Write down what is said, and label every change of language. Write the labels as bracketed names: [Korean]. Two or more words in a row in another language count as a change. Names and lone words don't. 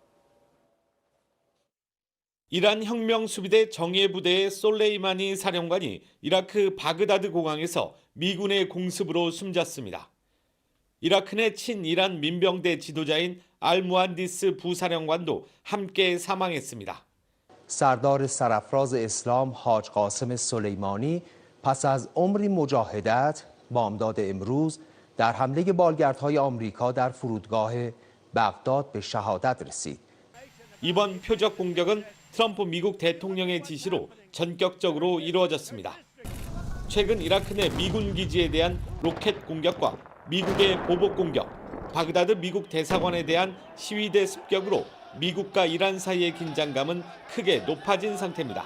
[Korean] 이란 혁명수비대 정예부대의 솔레이마니 사령관이 이라크 바그다드 공항에서 미군의 공습으로 숨졌습니다. 이라크 내 친이란 민병대 지도자인 알무한디스 부사령관도 함께 사망했습니다. [Persian] سردار سرافراز اسلام حاج قاسم سلیمانی پس از عمری مجاهدت بامداد امروز در حمله بالگردهای آمریکا در فرودگاه بغداد به شهادت رسید. [Korean] 이번 표적 공격은 트럼프 미국 대통령의 지시로 전격적으로 이루어졌습니다. 최근 이라크 내 미군 기지에 대한 로켓 공격과 미국의 보복 공격, 바그다드 미국 대사관에 대한 시위대 습격으로 미국과 이란 사이의 긴장감은 크게 높아진 상태입니다.